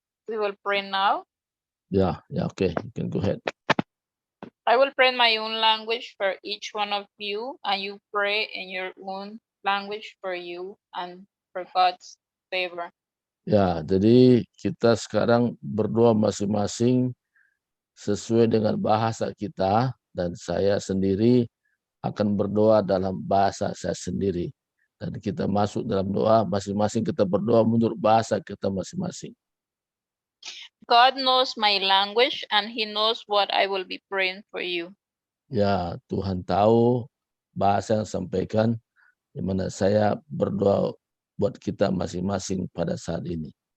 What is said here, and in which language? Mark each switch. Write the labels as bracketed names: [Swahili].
[English] We will pray now. Ya, okay, you can go ahead. I will pray in my own language for each one of you, and you pray in your own language for you and for God's favor. [Indonesian] Ya, jadi kita sekarang berdoa masing-masing sesuai dengan bahasa kita, dan saya sendiri akan berdoa dalam bahasa saya sendiri. Dan kita masuk dalam doa, masing-masing kita berdoa menurut bahasa kita masing-masing. [English] God knows my language and He knows what I will be praying for you. [Indonesian] Ya, Tuhan tahu bahasa yang sampaikan, di mana saya berdoa buat kita masing-masing pada saat ini.